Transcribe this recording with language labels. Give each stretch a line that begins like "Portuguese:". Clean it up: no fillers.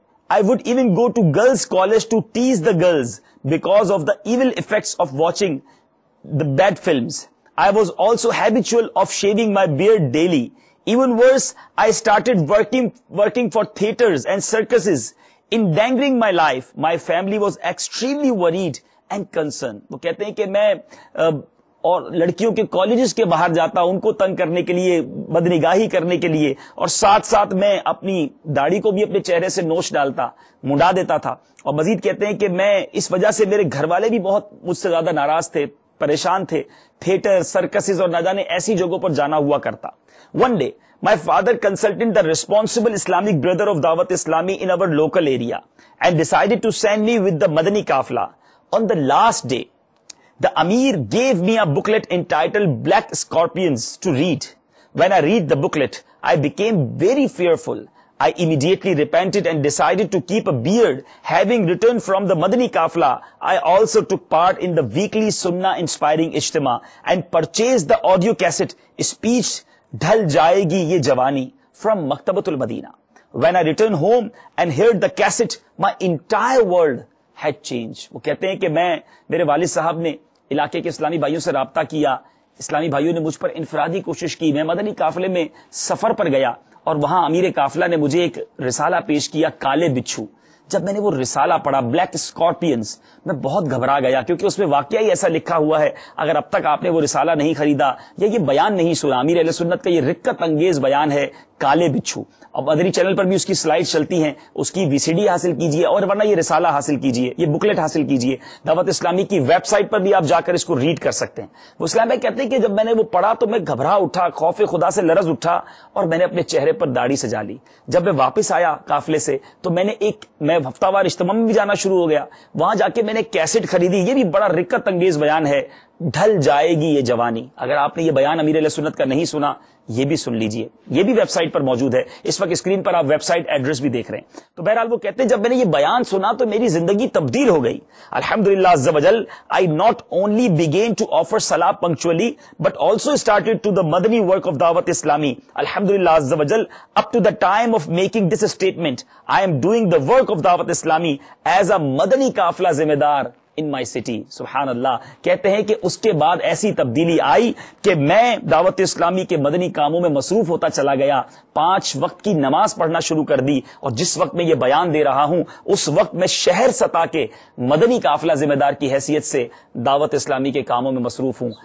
English: I would even go to girls' college to tease the girls because of the evil effects of watching the bad films. I was also habitual of shaving my beard daily. Even worse, I started working for theaters and circuses. Endangering my life, my family was extremely worried and concerned.
Urdu: وہ کہتے ہیں کہ میں اور لڑکیوں کے colleges کے باہر جاتا, ان کو تنگ کرنے کے لیے, بدنگاہی کرنے کے لیے, اور ساتھ ساتھ میں اپنی داڑھی کو بھی اپنے چہرے سے نوچ ڈالتا, منڈا دیتا تھا. اور مزید کہتے ہیں کہ میں اس وجہ سے, میرے گھر والے بھی بہت مجھ سے زیادہ ناراض تھے, پریشان تھے. تھیٹر, سرکسز اور نہ جانے ایسی جگہوں پر جانا ہوا کرتا.
English: One day, my father consulted the responsible Islamic brother of Dawat Islami in our local area and decided to send me with the Madani Kafla. On the last day, the Amir gave me a booklet entitled Black Scorpions to read. When I read the booklet, I became very fearful. I immediately repented and decided to keep a beard. Having returned from the Madani Kafla, I also took part in the weekly Sunnah inspiring Ijtima and purchased the audio cassette Speech Dhal Jayegi Ye Jawani from Maktabatul Madina. When I returned home and heard the cassette, my entire world had changed.
Urdu: وہ کہتے ہیں کہ میرے والد صاحب نے علاقے کے اسلامی بھائیوں سے رابطہ کیا, اسلامی بھائیوں نے مجھ پر انفرادی کوشش کی, میں مدنی قافلے میں سفر پر گیا اور وہاں امیر قافلہ نے مجھے ایک رسالہ پیش کیا, کالے بچھو. جب میں نے وہ رسالہ پڑھا, بلیک اسکارپینز, میں بہت گھبرا گیا, کیونکہ اس میں واقعی ایسا لکھا ہوا ہے. اگر اب تک آپ نے وہ رسالہ نہیں خریدا یا یہ بیان نہیں سنا, امیر اہل سنت کا یہ رقت انگیز بیان ہے, کالے بچھو. اب مدنی چینل پر بھی اس کی سلائیڈ چلتی ہیں, اس کی VCD حاصل کیجئے, اور ورنہ یہ رسالہ حاصل کیجئے, یہ بکلیٹ حاصل کیجئے. دعوت اسلامی کی ویب سائٹ پر بھی آپ جا کر اس کو ریڈ کر سکتے ہیں. وہ اسلام بھائی کہتے ہیں کہ جب میں نے وہ پڑھا تو میں گھبرا اٹھا, خوف خدا سے لرز اٹھا, اور میں نے اپنے چہرے پر داڑھی سجا لی. جب میں واپس آیا قافلے سے تو میں ہفتہ وار اجتماع میں بھی جانا شروع ہو گیا. وہاں جا کے میں نے کیسٹ خریدی. یہ بھی بڑا رقت انگیز بیان ہے, ڈھل جائے گی یہ جوانی. اگر آپ نے یہ بیان امیر علیہ سنت کا نہیں سنا, یہ بھی سن لیجئے, یہ بھی ویب سائٹ پر موجود ہے. اس وقت اسکرین پر آپ ویب سائٹ ایڈریس بھی دیکھ رہے ہیں. تو بہرحال وہ کہتے ہیں جب میں نے یہ بیان سنا تو میری زندگی تبدیل ہو گئی.
English: الحمدللہ عز وجل, I not only began to offer salah punctually but also started to the Madani work of Dawat Islami. Alhamdulillah azza wa jal, up to the time of making this statement, I am doing the work of Dawat Islami as a Madani Kafla Zimmedar in my city. سبحان اللہ.
Urdu: کہتے ہیں کہ اس کے بعد ایسی تبدیلی آئی کہ میں دعوت اسلامی کے مدنی کاموں میں مصروف ہوتا چلا گیا, 5 وقت کی نماز پڑھنا شروع کر دی, اور جس وقت میں یہ بیان دے رہا ہوں اس وقت میں شہر سطح کے مدنی قافلہ ذمہ دار کی حیثیت سے دعوت اسلامی کے کاموں میں مصروف ہوں.